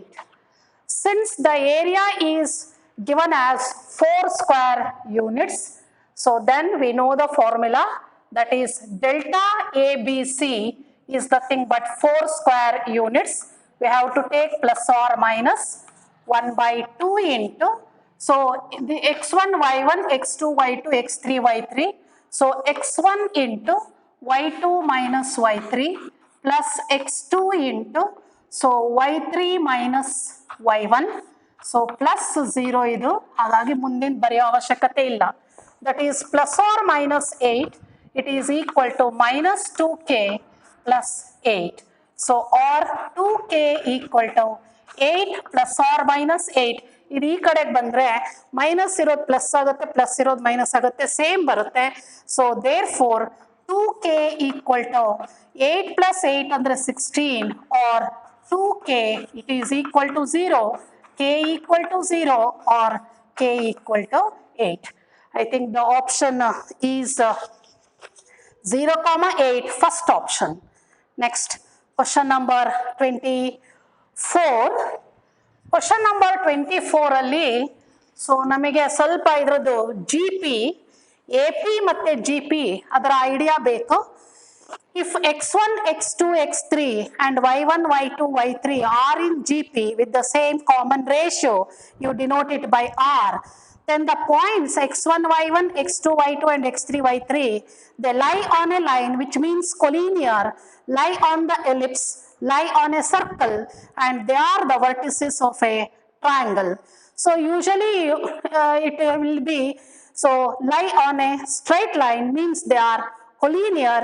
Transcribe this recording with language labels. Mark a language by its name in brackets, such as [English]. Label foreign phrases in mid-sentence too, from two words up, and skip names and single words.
[English] Since the area is given as 4 square units, so then we know the formula, that is delta ABC is nothing but 4 square units. We have to take plus or minus 1 by 2 into, so the x1, y1, x2, y2, x3, y3. So x1 into y2 minus y3 plus x2 into, so y3 minus y1. So plus 0 [Kannada] ಇದು, ಹಾಗಾಗಿ ಮುಂದಿನ ಬರಿಯೋ ಅವಶ್ಯಕತೆ ಇಲ್ಲ. [English] That is plus or minus 8, it is equal to minus 2k plus 8. So or 2k equal to 8 plus or minus 8. [Kannada] ಇದು ಈ ಕಡೆಗೆ ಬಂದ್ರೆ ಮೈನಸ್ ಇರೋದು ಪ್ಲಸ್ ಆಗುತ್ತೆ, ಪ್ಲಸ್ ಇರೋದು ಮೈನಸ್ ಆಗುತ್ತೆ, ಸೇಮ್ ಬರುತ್ತೆ. [English] so therefore 2k equal to 8 plus 8 ಅಂದ್ರೆ 16 or 2k it is equal to 0, k equal to 0 or k equal to 8. I think the option is 0, 8, first option. Next, question number 24. Question number 24 [Kannada] ಅಲ್ಲಿ ಸೊ ನಮಗೆ ಸ್ವಲ್ಪ ಇದ್ರದ್ದು [English] GP AP [Kannada] ಮತ್ತು ಜಿ ಪಿ ಅದರ ಐಡಿಯಾ ಬೇಕು. [English] If x1, x2, x3 and y1, y2, y3 are in GP with the same common ratio, you denote it by R. Then the points x1, y1, x2, y2 and x3, y3, they lie on a line which means collinear, lie on the ellipse, lie on a circle, and they are the vertices of a triangle. So usually it will be, so lie on a straight line means they are collinear.